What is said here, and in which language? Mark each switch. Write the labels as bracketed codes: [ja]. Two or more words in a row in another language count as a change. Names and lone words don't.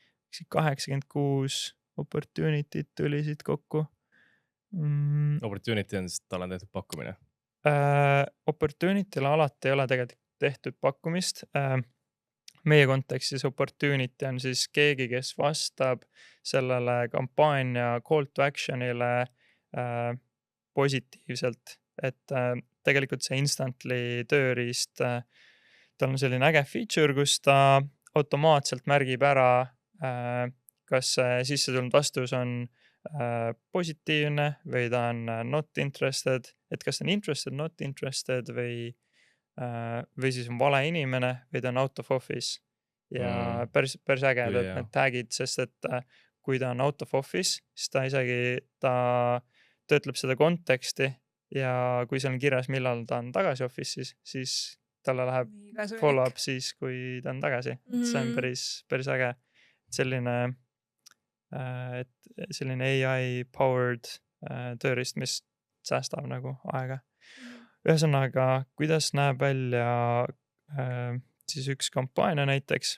[et] 86 opportunity't tuli siit kokku. Opportunity on siis, tal on tehtud pakkumine? Opportunity'le alati ei ole tegelikult tehtud pakkumist. Meie kontekstis opportunity on siis keegi, kes vastab sellele kampaania [en] call to action'ile [et] positiivselt. Et tegelikult see instantly tööriist, tal on selline äge feature, kus ta automaatselt märgib ära, kas sisse tulnud vastus on positiivne või ta on [en] not interested, [et] et kas ta on [en] interested, not interested [et] või siis on vale inimene või ta on [en] out of office. [et] Ja päris äge, et need tagid, sest et kui ta on [en] out of office, [et] siis ta isegi töötleb seda konteksti ja kui seal on kirjas, millal ta on tagasi office'is, siis talle läheb follow-up siis, kui ta on tagasi. See on päris äge. Selline AI-powered tööriist, mis säästab nagu aega. Ühesõnaga, kuidas näeb välja siis üks kampaania näiteks.